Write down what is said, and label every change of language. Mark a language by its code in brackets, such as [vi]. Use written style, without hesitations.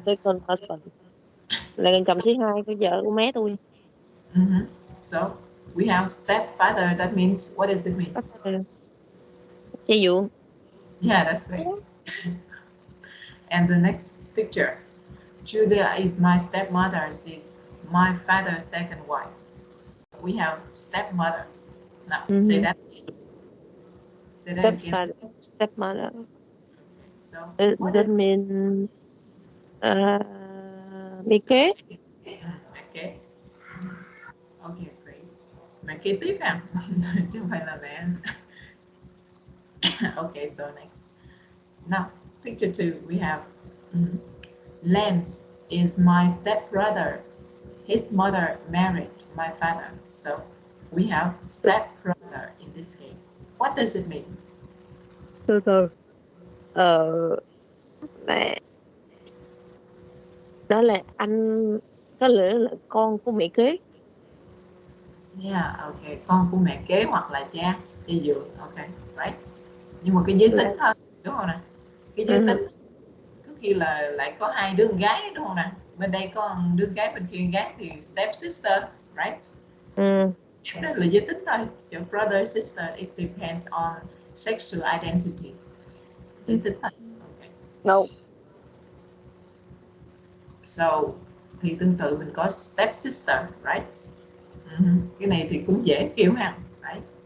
[en] Second husband [vi] là chồng thứ hai của vợ của mé tôi. [en] So we have stepfather. That means, what does it mean? [vi] Cha dượng. [en] Yeah, that's right. And the next picture. Julia is my stepmother. She's my father's second wife. So we have stepmother. Now say that. Say that again. Stepmother. So what That is mean [vi] mẹ kế. mẹ kế? [en] Ok, great. [vi] Mẹ kế tiếp à? Chứ không phải là mẹ. [en] Okay, so next. Now, picture 2, we have Lance is my stepbrother. His mother married my father. So we have stepbrother in this case. What does it mean? [vi] Từ từ. Mẹ đó là anh, có lẽ là con của mẹ kế. [en] Yeah, okay. [vi] Con của mẹ kế hoặc là cha dượng. [en] Okay, right. [vi] Nhưng mà cái giới tính thôi, đúng không nè? Cái giới tính có khi là lại có hai đứa con gái, đúng không nè? Bên đây có đứa gái, bên kia con gái thì step sister, [en] right? [vi] Step đó là giới tính thôi. Cho [en] brother sister, it depends on sexual identity. [vi] Giới tính thôi. [en] Okay. No. [vi] So thì tương tự mình có step sister, [en] right? [vi] Cái này thì cũng dễ kêu ha, [en] right?